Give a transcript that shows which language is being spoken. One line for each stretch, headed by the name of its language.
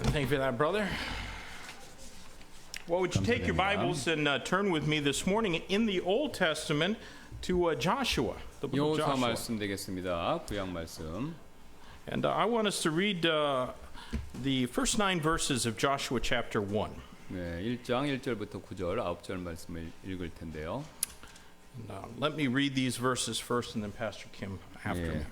English: Thank you for that, brother. Well, would you take your Bibles and turn with me this morning in the Old Testament to Joshua, the book of
Korean: 여호수아
English: Joshua.
Korean: 말씀 되겠습니다. 구약 말씀.
English: And I want us to read the first 9 verses of Joshua chapter 1.
Korean: 네, 1장 1절부터 9절 9절 말씀을 읽을 텐데요.
English: And, let me read these verses first and then Pastor Kim after me.